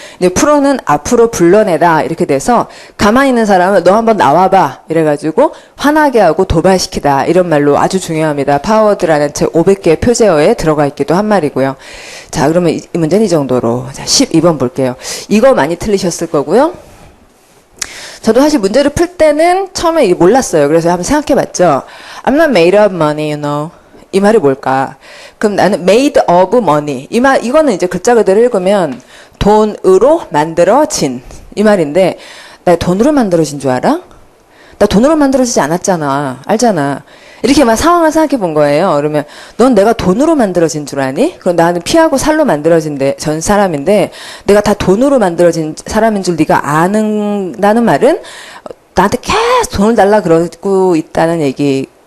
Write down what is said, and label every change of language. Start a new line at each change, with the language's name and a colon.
Korean: 근데 프로는 앞으로 불러내다 이렇게 돼서 가만히 있는 사람은 너 한번 나와봐 이래가지고 화나게 하고 도발시키다 이런 말로 아주 중요합니다. 파워드라는 제 500개의 표제어에 들어가 있기도 한 말이고요. 자, 그러면 이 문제는 이 정도로. 자, 12번 볼게요. 이거 많이 틀리셨을 거고요. 저도 사실 문제를 풀 때는 처음에 이게 몰랐어요. 그래서 한번 생각해봤죠.
English: I'm not made of money, you know.
Korean: 이 말이 뭘까?
English: 그럼 나는 made of money.
Korean: 이거는 이제 글자 그대로 읽으면 돈으로 만들어진 이 말인데 나 돈으로 만들어진 줄 알아? 나 돈으로 만들어지지 않았잖아. 알잖아. 이렇게 막 상황을 생각해 본 거예요. 그러면 넌 내가 돈으로 만들어진 줄 아니? 그럼 나는 피하고 살로 만들어진 전 사람인데 내가 다 돈으로 만들어진 사람인 줄 네가 아는다는 말은 나한테 계속 돈을 달라 그러고 있다는 얘기.